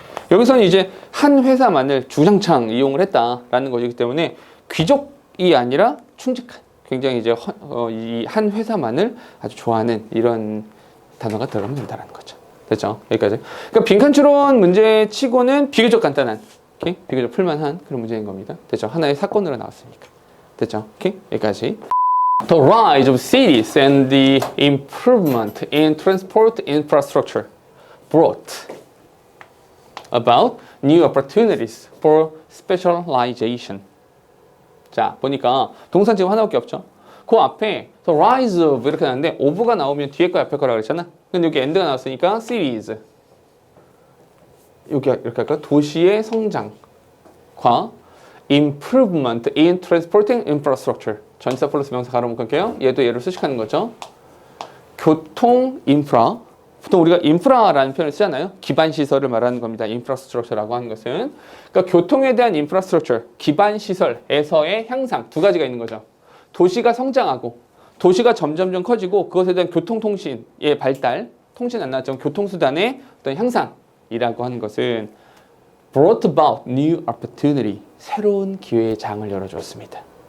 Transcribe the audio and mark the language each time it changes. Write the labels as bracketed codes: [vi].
[ko] 여기서는 이제 한 회사만을 주장창 이용을 했다라는 것이기 때문에 귀족이 아니라 충직한, 굉장히 이제 이 한 회사만을 아주 좋아하는 이런 단어가 들어가면 된다는 거죠. 됐죠? 여기까지. 그러니까 빈칸 추론 문제 치고는 비교적 간단한, 오케이? 비교적 풀만한 그런 문제인 겁니다. 됐죠? 하나의 사건으로 나왔으니까. 됐죠? 오케이? 여기까지. [en] The rise of cities and the improvement in transport infrastructure brought about new opportunities for specialization. [ko] 자, 보니까 동사 지금 하나밖에 없죠. 그 앞에 [en] the rise of [ko] 이렇게 나왔는데 of가 나오면 뒤에 거 앞에 거라고 그랬잖아. 근데 여기 end가 나왔으니까 cities. 여기 이렇게 할까? 도시의 성장과 [en] improvement in transporting infrastructure. [ko] 전치사 플러스 명사 가로 묶을게요. 얘도 얘를 수식하는 거죠. 교통 인프라. 보통 우리가 인프라라는 표현을 쓰잖아요. 기반 시설을 말하는 겁니다. 인프라스트럭처라고 하는 것은. 그러니까 교통에 대한 인프라스트럭처, 기반 시설에서의 향상 두 가지가 있는 거죠. 도시가 성장하고 도시가 점점점 커지고 그것에 대한 교통통신의 발달, 통신 안 나왔지만 교통수단의 어떤 향상이라고 하는 것은 [en] brought about new opportunity, [ko] 새로운 기회의 장을 열어주었습니다.